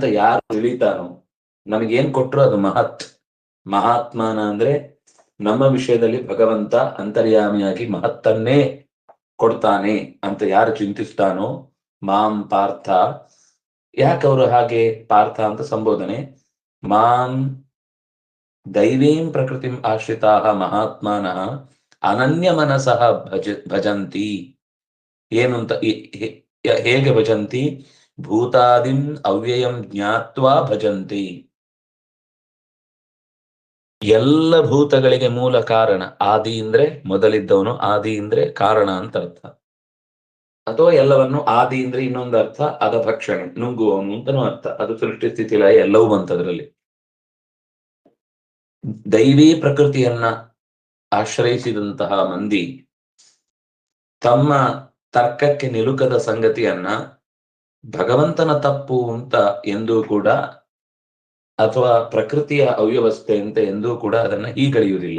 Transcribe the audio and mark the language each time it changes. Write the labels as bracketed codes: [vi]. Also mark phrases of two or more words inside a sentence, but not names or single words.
[kn] ಯಾರು ತಿಳಿತಾನೋ, ನಮಗೇನ್ ಕೊಟ್ರು ಅದು ಮಹಾತ್ಮಾನ ಅಂದ್ರೆ ನಮ್ಮ ವಿಷಯದಲ್ಲಿ ಭಗವಂತ ಅಂತರ್ಯಾಮಿಯಾಗಿ ಮಹತ್ತನ್ನೇ ಕೊಡ್ತಾನೆ ಅಂತ ಯಾರು ಚಿಂತಿಸ್ತಾನೋ, [sa] ಮಾಂ ಪಾರ್ಥ, [kn] ಯಾಕವರು ಹಾಗೆ ಪಾರ್ಥ ಅಂತ ಸಂಬೋಧನೆ, [sa] ಮಾಂ ದೈವೀಂ ಪ್ರಕೃತಿಂ ಆಶ್ರಿತಾಃ ಮಹಾತ್ಮಾನಃ ಅನನ್ಯ ಮನಸಃ ಭಜಂತಿ. [kn] ಏನು ಅಂತ, ಹೇಗೆ ಭಜಂತಿ? [sa] ಭೂತಾದಿಂ ಅವ್ಯಯಂ ಜ್ಞಾತ್ವಾ ಭಜಂತಿ. [kn] ಎಲ್ಲ ಭೂತಗಳಿಗೆ ಮೂಲ ಕಾರಣ, ಆದಿ ಅಂದ್ರೆ ಮೊದಲಿದ್ದವನು, ಆದಿ ಅಂದ್ರೆ ಕಾರಣ ಅಂತ ಅರ್ಥ. ಅಥವಾ ಎಲ್ಲವನ್ನು ಆದಿ ಅಂದ್ರೆ ಇನ್ನೊಂದು ಅರ್ಥ ಅಧಭಕ್ಷಣೆ, ನುಂಗುವವನು ಅಂತನೂ ಅರ್ಥ. ಅದು ಸೃಷ್ಟಿ ಸ್ಥಿತಿ ಲಯ ಎಲ್ಲವೂ ಬಂತದ್ರಲ್ಲಿ. ದೈವೀ ಪ್ರಕೃತಿಯನ್ನ ಆಶ್ರಯಿಸಿದಂತಹ ಮಂದಿ ತಮ್ಮ ತರ್ಕಕ್ಕೆ ನಿಲುಕದ ಸಂಗತಿಯನ್ನ ಭಗವಂತನ ತಪ್ಪು ಅಂತ ಎಂದೂ ಕೂಡ, ಅಥವಾ ಪ್ರಕೃತಿಯ ಅವ್ಯವಸ್ಥೆ ಅಂತ ಎಂದೂ ಕೂಡ ಅದನ್ನ ಹೀಗಳೆಯುವುದಿಲ್ಲ.